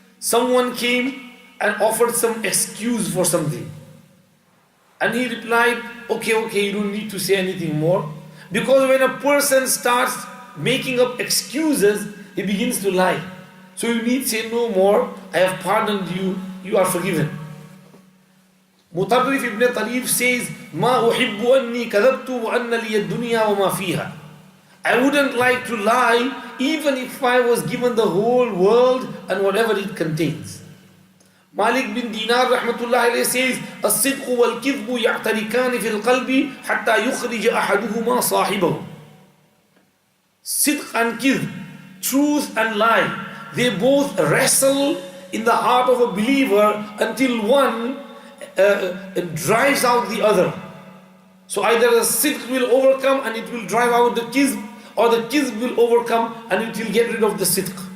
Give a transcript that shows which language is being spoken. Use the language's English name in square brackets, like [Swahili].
[English] Someone came and offered some excuse for something. And he replied, okay, you don't need to say anything more. Because when a person starts making up excuses, he begins to lie. So you need say no more, I have pardoned you, you are forgiven. Mutarrif ibn Tarif says, [Arabic] ما أحب أني كذبت وأن لي الدنيا وما فيها. [English] I wouldn't like to lie even if I was given the whole world and whatever it contains. Malik bin Dinar rahmatullahi alayhi says, [Arabic] الصدق والكذب يعتركان في القلب حتى يخرج أحدهما صاحبه. [English] Sidq and kidb, truth and lie, they both wrestle in the heart of a believer until one drives out the other. So either the sidq will overcome and it will drive out the kizb, or the kizb will overcome and it will get rid of the sidq.